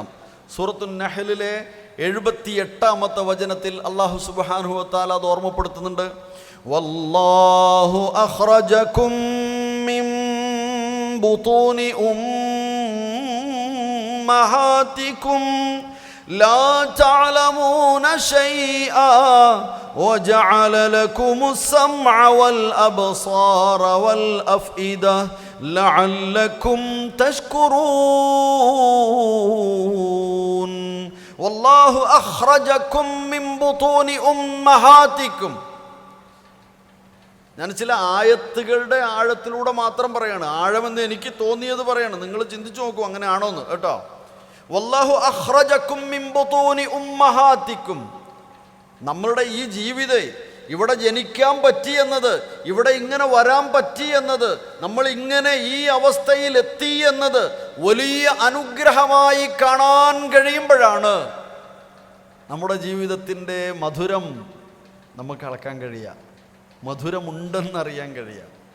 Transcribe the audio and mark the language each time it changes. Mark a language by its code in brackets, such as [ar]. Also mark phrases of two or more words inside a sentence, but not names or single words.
[ml] സൂറത്തുൻ നഹ്ലിലെ 78-ാമത്തെ വചനത്തിൽ [ar] الله سبحانه وتعالى [ml] അത് ഓർമ്മപ്പെടുത്തുന്നുണ്ട്. [ar] والله أخرجكم من بطون أمهاتكم لا تعلمون شيئا وجعل لكم السمع والأبصار والأفئدة لعلكم تشكرون. والله أخرجكم من بطون أمهاتكم. [ml] ഞാൻ ചില ആയത്തുകളുടെ ആഴത്തിലൂടെ മാത്രം പറയാണ്, ആഴമെന്ന് എനിക്ക് തോന്നിയത് പറയാണ്. നിങ്ങൾ ചിന്തിച്ചു നോക്കൂ അങ്ങനെയാണോന്ന് കേട്ടോ. [ar] والله أخرجكم من بطون أمهاتكم. [ml] നമ്മളുടെ ഈ ജീവിതം ഇവിടെ ജനിക്കാൻ പറ്റി എന്നത്, ഇവിടെ ഇങ്ങനെ വരാൻ പറ്റി എന്നത്, നമ്മൾ ഇങ്ങനെ ഈ അവസ്ഥയിൽ എത്തി എന്നത് വലിയ അനുഗ്രഹമായി കാണാൻ കഴിയുമ്പോഴാണ് നമ്മുടെ ജീവിതത്തിൻ്റെ മധുരം നമുക്ക് അളക്കാൻ കഴിയുക, മധുരമുണ്ടെന്നറിയാൻ കഴിയുക.